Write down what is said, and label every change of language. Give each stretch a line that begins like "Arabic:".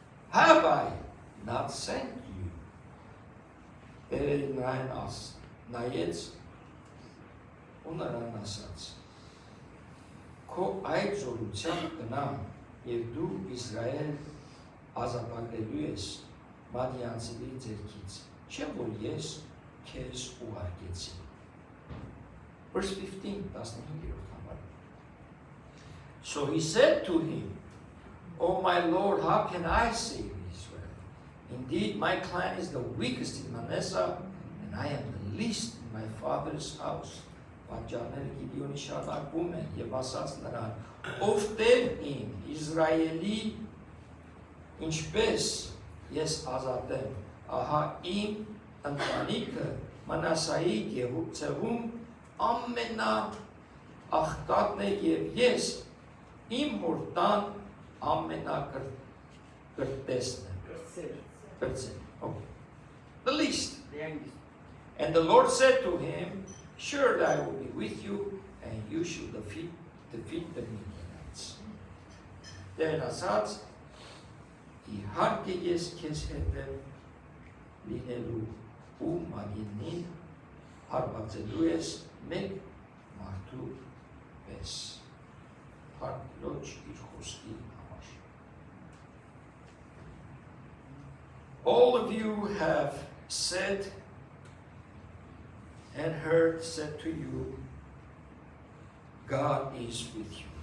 English: Have I not sent you?
Armenian: Տերը նրան նայեց ու նրան ասաց, Քո այդ զորությամբ գնամ, եւ դու Իսրայել ազատագրելու ես մադիանցիների ձեռքից, չեմ որ ես քեզ ուղարկեցի։
English: Verse 15,
Armenian: 15-րդ համարը.
English: So he said to him, Oh my Lord, how can I save Israel? Indeed, my clan is the weakest in Manasseh, and I am the least in my father's house.
Armenian: Պատճառները Գիդեոնի շարունակվում են եւ ասաց նրան, Ով Տեր իմ, Իսրայելի, ինչպես ես ազատեմ, ահա իմ ընտանիքը Մանասայի ցեղում ամենաաղքատն է եւ ես իմ հոր տան ամենակրտեսն եմ։ Okay.
English: The least. And the Lord said to him, Surely I will be with you, and you shall defeat the Midianites.
Armenian: Then ասաց, իհարկե ես քեզ հետ եմ լինելու ու Մադիանին հարվածելու ես մեկ մարդու պես։ Հարկ իր խոսքի համար։
English: All of you have said and heard said to you, God is with you.